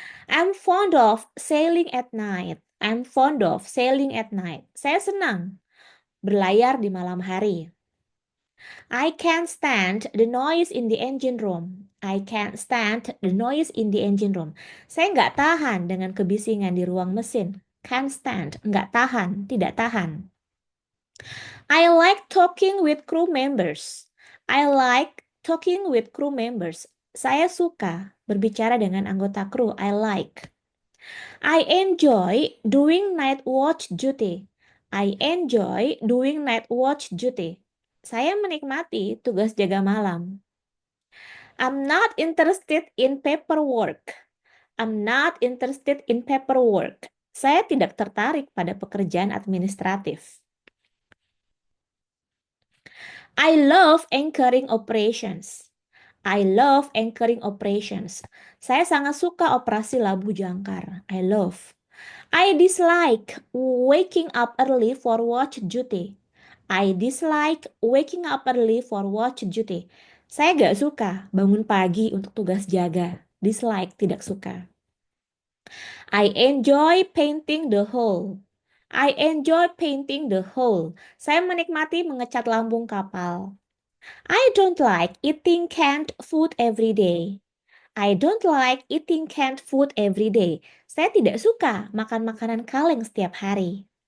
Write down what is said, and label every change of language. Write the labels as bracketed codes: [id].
[en] I'm fond of sailing at night. I'm fond of sailing at night. [id] Saya senang berlayar di malam hari. [en] I can't stand the noise in the engine room. I can't stand the noise in the engine room. [id] Saya nggak tahan dengan kebisingan di ruang mesin. [en] Can't stand, [id] nggak tahan, tidak tahan. [en] I like talking with crew members. I like talking with crew members. [id] Saya suka berbicara dengan anggota kru. [en] I like. I enjoy doing night watch duty. I enjoy doing night watch duty. [id] Saya menikmati tugas jaga malam. [en] I'm not interested in paperwork. I'm not interested in paperwork. [id] Saya tidak tertarik pada pekerjaan administratif. [en] I love anchoring operations. I love anchoring operations. [id] Saya sangat suka operasi labu jangkar. [en] I love. I dislike waking up early for watch duty. I dislike waking up early for watch duty. [id] Saya gak suka bangun pagi untuk tugas jaga. Dislike, tidak suka. [en] I enjoy painting the hull. I enjoy painting the hull. [id] Saya menikmati mengecat lambung kapal. [en] I don't like eating canned food every day. I don't like eating canned food every day. [id] Saya tidak suka makan makanan kaleng setiap hari.